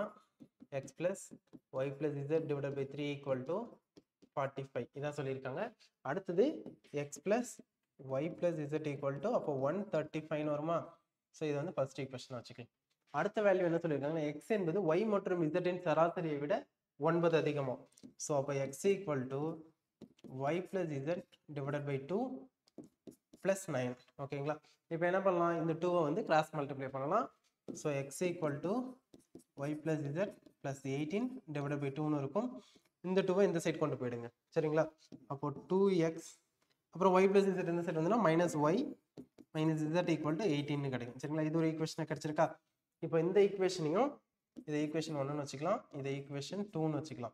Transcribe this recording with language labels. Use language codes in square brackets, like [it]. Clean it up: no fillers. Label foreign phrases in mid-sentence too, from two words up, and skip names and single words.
[en] x plus y plus z divided by 3 equal to 45 [ta] இதான் சொல்லியிருக்காங்க. [en] அடுத்தது x plus y plus z equal to [ta] அப்போ 135 வருமா? ஸோ இது வந்து [en] first equation [ta] வச்சுக்கலாம். அடுத்த வேல்யூ என்ன சொல்லியிருக்காங்கன்னா எக்ஸ் என்பது ஒய் மற்றும் இசட்டின் சராசரியை விட 9 அதிகமாக. [en] ஸோ அப்போ x equal to y plus z divided by 2 plus 9. [ta] ஓகேங்களா? இப்போ என்ன பண்ணலாம்? இந்த 2 வந்து [en] cross multiply [ta] பண்ணலாம். ஸோ [en] x equal to y plus z plus 18 divided by 2ன்னு [ta] இருக்கும். இந்த 2 இந்த சைடு கொண்டு போயிடுங்க. சரிங்களா? அப்போ 2x அப்புறம் [en] y plus z [ta] இந்த சைடு வந்துன்னா [en] minus y minus z equal to 18ன்னு [ta] கிடைக்கும். சரிங்களா? இது ஒரு ஈக்குவேஷன் கிடைச்சிருக்கா? இப்போ இந்த ஈக்குவேஷனையும் இதை ஈக்குவேஷன் 1ன்னு வச்சுக்கலாம், இதை ஈக்குவேஷன் 2ன்னு வச்சுக்கலாம்.